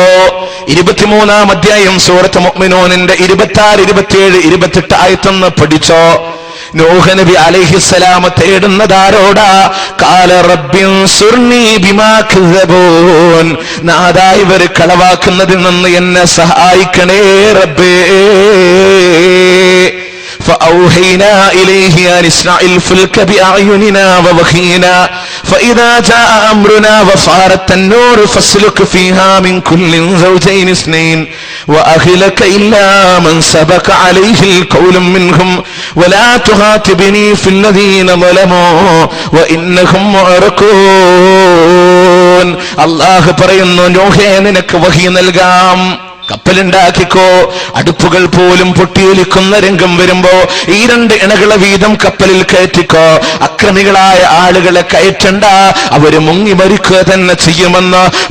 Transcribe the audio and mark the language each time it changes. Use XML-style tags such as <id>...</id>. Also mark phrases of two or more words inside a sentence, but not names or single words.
<ml>23-ാം അധ്യായം സൂറത്ത് മുഅ്മിനൂനിന്റെ 26, 27, 28 ആയത്തൊന്ന് പഠിച്ചോ. നൂഹ് നബി അലൈഹിസ്സലാം തേടുന്നതാരോടാ?</ml> <ar>قال رب انصرني بما كذبون,</ar> <ml>നാദാ ഇവർ കളവാക്കുന്നതിൽ നിന്ന് എന്നെ സഹായിക്കണേ റബ്ബേ.</ml> <ar>فأوحينا إليه أن اصنع الفلك بأعيننا ووحينا فإذا جاء أمرنا وفارت النور فاسلك فيها من كل زوجين اثنين وأهلك إلا من سبق عليه القول منهم ولا تخاطبني في الذين ظلموا وإنهم مغرقون.</ar> <ml>അല്ലാഹു പറയുന്നു, നൂഹേ നിനക്ക് വഹി നൽകാം, കപ്പലുണ്ടാക്കിക്കോ. അടുപ്പുകൾ പോലും പൊട്ടിയൊലിക്കുന്ന രംഗം വരുമ്പോ ഈ 2 ഇണകളെ വീതം കപ്പലിൽ കയറ്റിക്കോ. അക്രമികളായ ആളുകളെ കയറ്റണ്ട, അവര് മുങ്ങി മരിക്കുക തന്നെ ചെയ്യുമെന്ന്.</ml>